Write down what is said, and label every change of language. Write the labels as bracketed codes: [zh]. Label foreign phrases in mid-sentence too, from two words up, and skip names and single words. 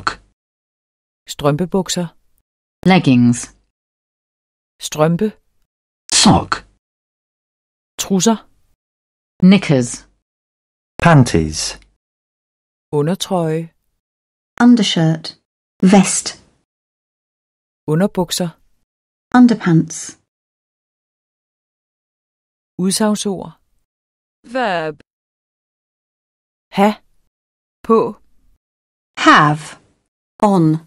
[da] Strømpebukser. [en] Leggings. [da] Strømpe. [en] Sock. [da] Trusser. [en] Knickers. Panties. [da] Undertrøje. [en] Undershirt. Vest. [da] Underbukser. [en] Underpants. [da] Udsagnsord. [en] Verb. [da] Ha. på, [en] have, on,